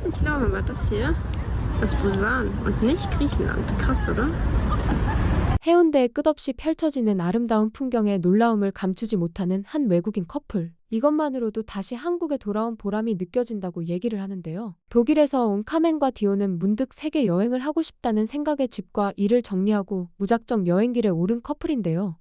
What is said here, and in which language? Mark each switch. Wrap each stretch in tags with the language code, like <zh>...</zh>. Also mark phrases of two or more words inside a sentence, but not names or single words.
<de>nicht glauben, aber das hier ist Busan und nicht Griechenland. Krass, oder?</de> <ko>해운대에 끝없이 펼쳐지는 아름다운 풍경에 놀라움을 감추지 못하는 한 외국인 커플. 이것만으로도 다시 한국에 돌아온 보람이 느껴진다고 얘기를 하는데요. 독일에서 온 카멘과 디오는 문득 세계 여행을 하고 싶다는 생각에 집과 일을 정리하고 무작정 여행길에 오른 커플인데요.</ko>